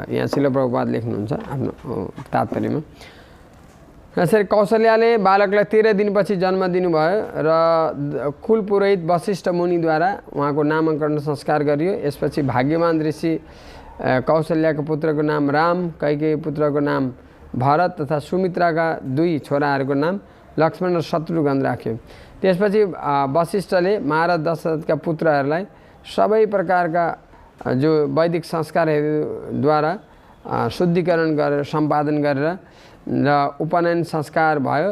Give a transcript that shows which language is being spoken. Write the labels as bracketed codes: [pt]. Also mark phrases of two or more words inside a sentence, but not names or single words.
[ne] यहाँ शिल प्रभुपाद लेख्नुहुन्छ आफ्नो तात्पर्यमा। यसरी कौशल्याले बालकलाई 13 दिनपछि जन्म दिनुभयो र कुल पुरोहित वशिष्ठ मुनिद्वारा उहाँको नामाङ्करण संस्कार गरियो। यसपछि भाग्यवान ऋषि कौशल्याको पुत्रको नाम राम, कैकेयी पुत्रको नाम भरत तथा सुमित्राका 2 छोराहरूको नाम लक्ष्मण र शत्रुघ्न राख्यो। त्यसपछि वशिष्ठले महाराज दशरथका पुत्रहरूलाई सबै प्रकारका जो वैदिक संस्कारहरूद्वारा शुद्धिकरण गरेर सम्पादन गरेर र उपनयन संस्कार भयो।